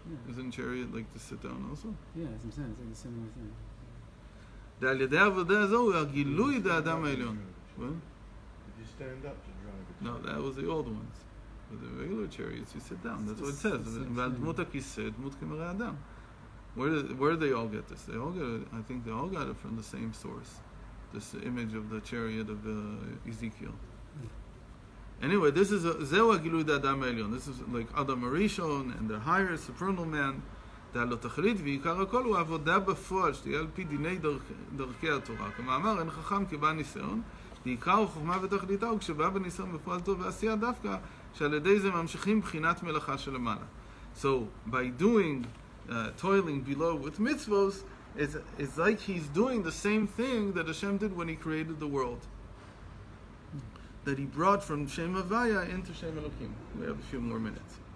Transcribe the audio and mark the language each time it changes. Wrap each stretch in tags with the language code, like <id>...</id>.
<en>Isn't chariot like to sit down also? Yeah, as I'm saying, it's like a similar thing.</en> <he>על ידי העבודה הזו הוא הגילוי דאדם העליון.</he> <en>What? Did you stand up to drive it? No, that was the old ones. With the regular chariots, you sit down. That's what it says.</en> <he>ועל דמות הכיסא, דמות כמראה אדם.</he> <en>Where do they all get this? They all get it. I think they all got it from the same source. This image of the chariot of Ezekiel. Anyway, this is</en> <he>זהו הגילוי דאדם העליון.</he> <en>This is like Adam Arishon and the higher supernal man.</en> <he>דעלו תכלית ועיקר הכל הוא עבודה בפועל שתהיה על פי דיני דרכי התורה. כמאמר, אין חכם כבא ניסיון, ועיקר חוכמה ותכליתה הוא כשבא בניסיון בפועל טוב ועשייה דווקא, שעל ידי זה ממשיכים בחינת מלאכה שלמעלה.</he> <en>So, by doing, toiling below with mitzvos, it's like he's doing the same thing that Hashem did when he created the world. That he brought from Shem Havaya into Shem Elokim. We have a few more minutes.</en>